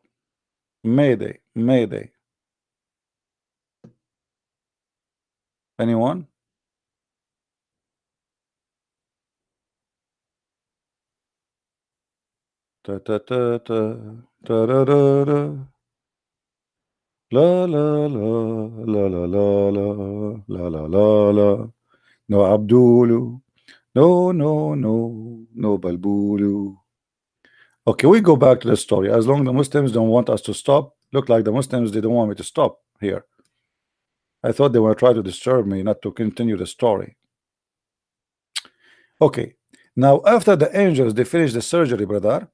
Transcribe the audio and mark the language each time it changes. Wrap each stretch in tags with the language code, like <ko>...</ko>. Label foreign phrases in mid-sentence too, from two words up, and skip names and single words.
<en>Mayday, Mayday. Anyone? Ta ta ta ta ta da da da. La la la la la la la la la la la. No Abdulu. No, no, no, no Balbulu. Okay, we go back to the story. As long as the Muslims don't want us to stop, look like the Muslims, they don't want me to stop here. I thought they were trying to disturb me, not to continue the story. Okay, now after the angels, they finish the surgery, brother.</en>